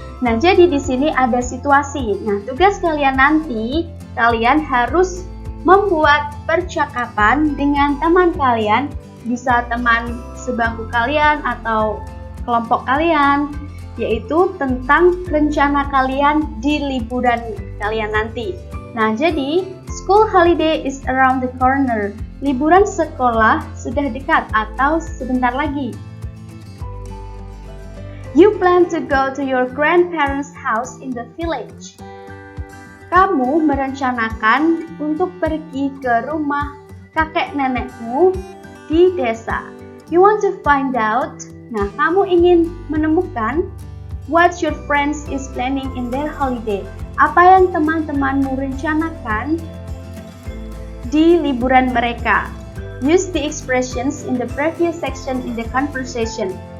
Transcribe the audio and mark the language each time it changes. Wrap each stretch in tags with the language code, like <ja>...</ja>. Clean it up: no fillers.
<id>Nah, jadi di sini ada situasi. Nah, tugas kalian nanti, kalian harus membuat percakapan dengan teman kalian, bisa teman sebangku kalian atau kelompok kalian, yaitu tentang rencana kalian di liburan kalian nanti. Nah, jadi</id> <en>school holiday is around the corner.</en> <id>Liburan sekolah sudah dekat atau sebentar lagi.</id> <en>You plan to go to your grandparents' house in the village.</en> <id>Kamu merencanakan untuk pergi ke rumah kakek nenekmu di desa.</id> <en>You want to find out.</en> <id>Nah, kamu ingin menemukan</id> <en>what your friends is planning in their holiday.</en> <id>Apa yang teman-temanmu rencanakan di liburan mereka.</id> <en>Use the expressions in the previous section in the conversation.</en>